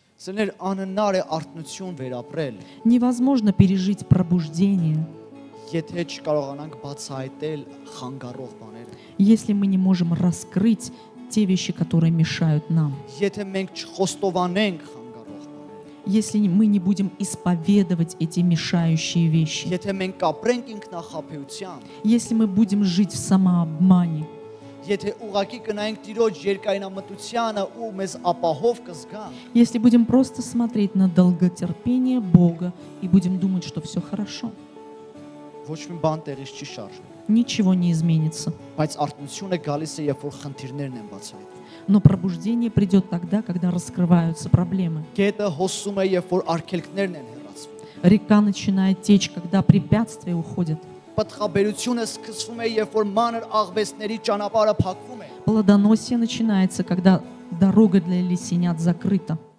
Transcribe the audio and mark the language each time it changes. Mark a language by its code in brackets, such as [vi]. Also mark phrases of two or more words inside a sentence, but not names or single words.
[hy] Սներ անհնար է արթնություն վերապրել, [ru] Невозможно пережить пробуждение, [hy] եթե չկարողանանք բացահայտել խանգարող բաները։ [ru] если мы не можем раскрыть те вещи, которые мешают нам. [hy] Եթե մենք չխոստովանենք խանգարող բաները։ [ru] Если мы не будем исповедовать эти мешающие вещи. [hy] Եթե մենք կապրենք ինքնախաբեությամբ, [ru] Если мы будем жить в самообмане. [hy] եթե ուղակի կնայենք Տիրոջ երկայնամտությանը ու մեզ ապահով կզգանք, [ru] Если будем просто смотреть на долготерпение Бога и будем думать, что все хорошо. [hy] ոչ մի բան տեղից չի շարժվի։ [ru] Ничего не изменится. [hy] Բայց արթնությունը գալիս է, երբ որ խնդիրներն են բացահայտվում։ [ru] Но пробуждение придет тогда, когда раскрываются проблемы. [hy] Գետը հոսում է, երբ որ արգելքներն են հեռացվում։ [ru] Река начинает течь, когда препятствия уходят. [hy] Պատխաբերությունը սկսվում է, երբ որ մանր աղվեսների ճանապարհը փակվում է։ [ru] Плодоносие начинается, когда дорога для лисенят закрыта.